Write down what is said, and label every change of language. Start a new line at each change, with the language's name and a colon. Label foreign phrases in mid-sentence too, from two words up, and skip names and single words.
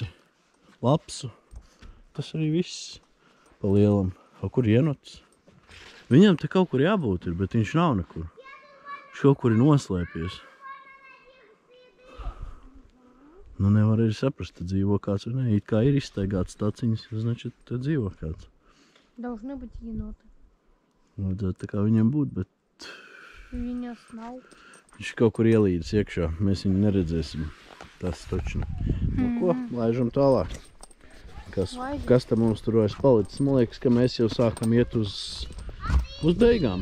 Latvian: Lapsu. Tas arī viss pa lielam. Kaut kur ienots. Viņam te kaut kur jābūt ir, bet viņš nav nekur. Viņš kaut kur ir noslēpies. Nu nevar arī saprast, te dzīvo kāds vai ne. It kā ir izstaigāts taciņas, значит, te dzīvo kāds.
Russian: Должны быть еноты.
Latvian: Vajadzētu tā kā viņam būt, bet Viņas nav. viņš kaut kur ielīdis iekšā. Mēs viņu neredzēsim. Tas taču. Nu ko, laižam tālāk. Kas tam mums tur vairs palicis? Man liekas, ka mēs jau sākam iet uz beigām.